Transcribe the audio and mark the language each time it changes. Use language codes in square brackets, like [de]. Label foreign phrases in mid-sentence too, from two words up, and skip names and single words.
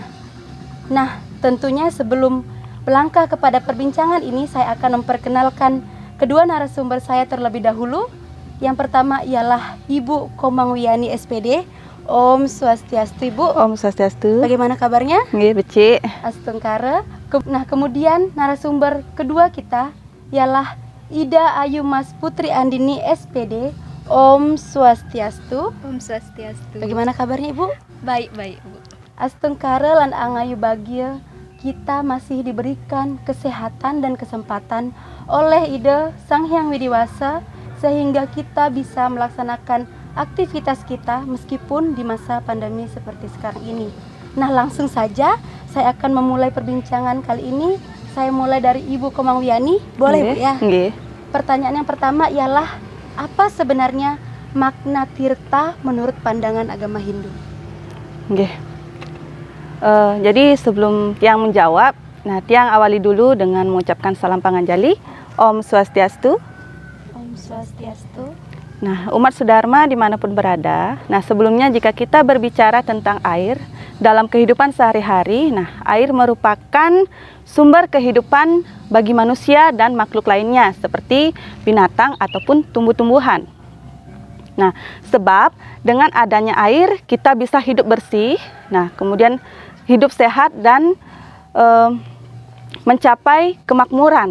[id] Nah, tentunya sebelum melangkah kepada perbincangan ini, saya akan memperkenalkan kedua narasumber saya terlebih dahulu. Yang pertama ialah Ibu Komangwiani SPD. [ban] Om Swastiastu, Ibu. Om Swastiastu. [id] Bagaimana kabarnya? [ban] Nggih, becik. Astungkara. [id] Nah, kemudian narasumber kedua kita ialah Ida Ayu Mas Putri Andini SPD. [ban] Om Swastiastu. Om Swastiastu. [id] Bagaimana kabarnya, Ibu? Baik, Bu. [ban] Astungkara lan angayu bahagia, [id] kita masih diberikan kesehatan dan kesempatan oleh Ida Sang Hyang Widiwasa sehingga kita bisa melaksanakan aktivitas kita meskipun di masa pandemi seperti sekarang ini. Nah, langsung saja saya akan memulai perbincangan kali ini. Saya mulai dari Ibu Komangwiani. Boleh, Bu, ya? Nggih. Pertanyaan yang pertama ialah apa sebenarnya makna tirta menurut pandangan agama Hindu? Nggih. Jadi sebelum Tiang menjawab, nah Tiang awali dulu dengan mengucapkan salam panganjali. [ban] Om Swastiastu. Om Swastiastu. [id] Nah, umat Sudharma dimanapun berada, nah sebelumnya jika kita berbicara tentang air dalam kehidupan sehari-hari, nah air merupakan sumber kehidupan bagi manusia dan makhluk lainnya seperti binatang ataupun tumbuh-tumbuhan. Nah, sebab dengan adanya air kita bisa hidup bersih, nah kemudian hidup sehat dan mencapai kemakmuran.